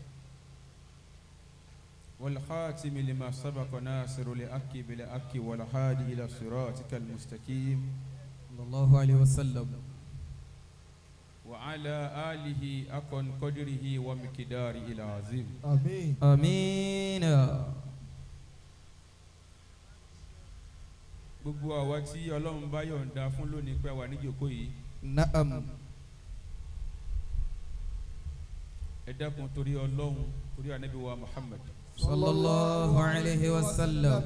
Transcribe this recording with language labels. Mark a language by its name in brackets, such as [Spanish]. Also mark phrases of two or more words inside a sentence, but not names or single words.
[Arabic] والخاتم لما سبق ناصر لأكي بالأكي والهادي إلى صراطك المستقيم صلى الله عليه وسلم وعلى آله أكن قدره ومقداره العظيم. آمين آمين. [Yoruba] gbogbo àwa tí Ọlọ́run bá yọ̀ǹda fún lónìí pé wà níjókòó yìí. Naam. ẹ dákun torí Ọlọ́run torí Ànábì wa Muhammad. [Arabic] صلى الله عليه وسلم.